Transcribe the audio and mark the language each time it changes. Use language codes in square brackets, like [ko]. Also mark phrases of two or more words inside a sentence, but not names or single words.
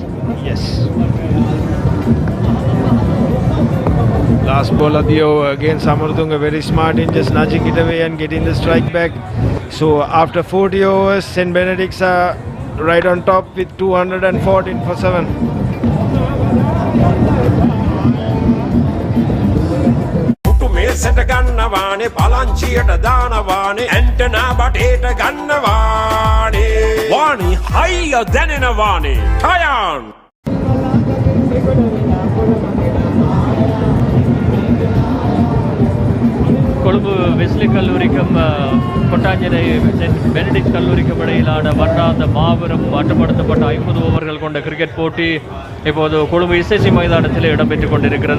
[en] Yes. Last ball of the over. Again, Samaratunga very smart in just nudging it away and getting the strike back. So after 40 overs, St. Benedict's are right on top with 214 for 7. [si] මේසට ගන්නවානේ පලංචියට දානවානේ ඇන්ටනා බටේට ගන්නවානේ වාණි හයිය දැනෙනවානේ ටයන් [ta] கொழும்பு வெஸ்லி கல்லூரிக்கும் கொட்டாஞ்சேரி சென்ட் பெனடிக்ட் கல்லூரிக்கும் இடையிலான வட்டாந்த மாபெரும் மட்டுப்படுத்தப்பட்ட 50 ஓவர்கள் கொண்ட கிரிக்கெட் போட்டி இப்போது கொழும்பு எஸ்எஸ்சி மைதானத்தில் இடம்பெற்றுக் கொண்டிருக்கிறது.